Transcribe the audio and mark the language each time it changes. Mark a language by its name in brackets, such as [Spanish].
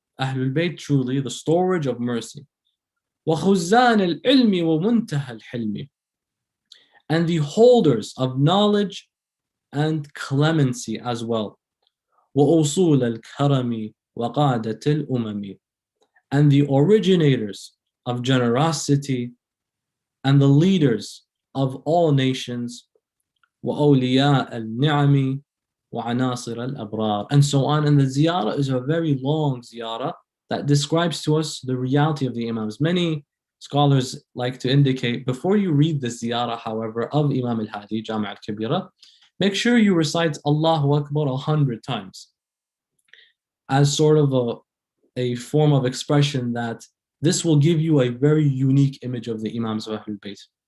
[English] Ahlul Bayt, truly the storage of mercy. [Arabic] وَخُزَّانِ الْعِلْمِ وَمُنْتَهَى الْحِلْمِ, [English] and the holders of knowledge and clemency as well. [Arabic] وَأُصُولَ الْكَرَمِ وَقَادَةِ الْأُمَمِ, [English] and the originators of generosity and the leaders of all nations. [Arabic] وَأَوْلِيَاءَ النِّعَمِ وَعَنَاصِرَ الْأَبْرَارِ, [English] and so on. And the ziyarah is a very long ziyarah that describes to us the reality of the Imams. Many scholars like to indicate, before you read the ziyarah, however, of Imam al-Hadi, Jami' al-Kabira, make sure you recite Allahu Akbar 100 times as sort of a form of expression that this will give you a very unique image of the Imams of Ahlul Bayt.